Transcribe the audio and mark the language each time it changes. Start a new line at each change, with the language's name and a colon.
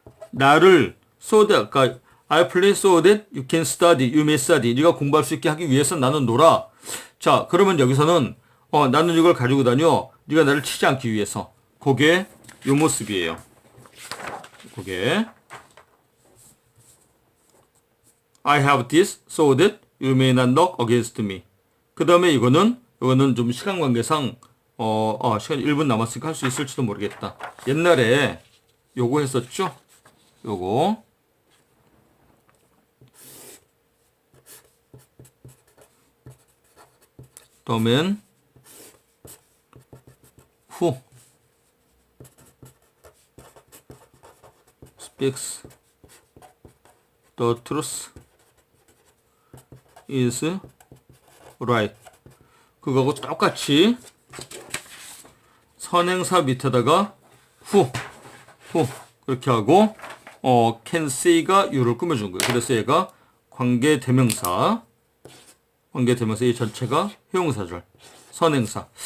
Korean: 나를
English: so that,
Korean: 그러니까
English: I play so that you can study, you may study.
Korean: 네가 공부할 수 있게 하기 위해서 나는 놀아. 자, 그러면 여기서는 나는 이걸 가지고 다녀. 네가 나를 치지 않기 위해서. 그게 요 모습이에요. 그게
English: I have this so that you may not knock against me.
Korean: 그 다음에 이거는 좀 시간 관계상 시간 1분 남았으니까 할 수 있을지도 모르겠다. 옛날에 요거 했었죠? 요거 다음엔
English: who speaks the truth is right.
Korean: 그거하고 똑같이 선행사 밑에다가 who 그렇게 하고 can say가 you를 꾸며준 거예요. 그래서 얘가 관계대명사 이 전체가 형용사절 선행사.